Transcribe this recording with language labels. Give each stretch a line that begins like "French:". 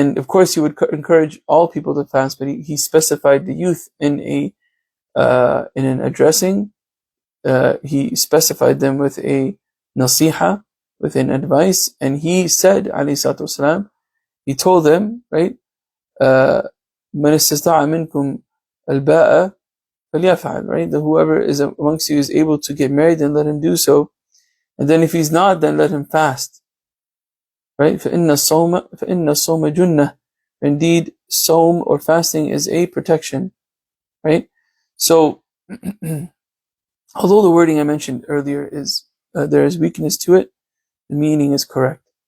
English: And of course, he would encourage all people to fast, but he specified the youth in an addressing. He specified them with a nasiha, with an advice, and he said, alayhi salatu wasalam, he told them, right?
Arabic: مَنِ اسْتَطَاعَ مِنْكُمْ الْبَاءَ فَلْيَفْعَلْ,
English: right? That whoever is amongst you is able to get married, then let him do so. And then if he's not, then let him fast. Right?
Arabic: فَإِنَّ الصَّوْمَ جُنَّةٌ.
English: Indeed, sawm or fasting is a protection. Right? So, although the wording I mentioned earlier is there is weakness to it, the meaning is correct.